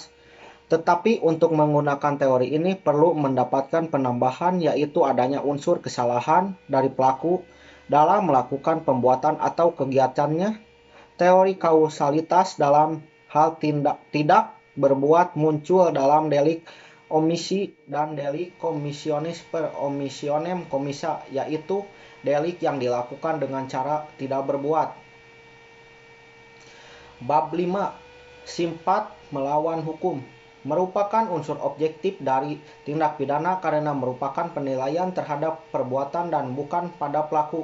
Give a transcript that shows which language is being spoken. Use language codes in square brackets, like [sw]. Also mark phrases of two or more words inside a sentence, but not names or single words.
[id] Tetapi untuk menggunakan teori ini perlu mendapatkan penambahan, yaitu adanya unsur kesalahan dari pelaku dalam melakukan pembuatan atau kegiatannya. Teori kausalitas dalam hal tidak berbuat muncul dalam delik omisi dan delik [la] commissionis per omissionem commissa, [id] yaitu delik yang dilakukan dengan cara tidak berbuat. Bab 5. Simpat melawan hukum. Merupakan unsur objektif dari tindak pidana karena merupakan penilaian terhadap perbuatan dan bukan pada pelaku.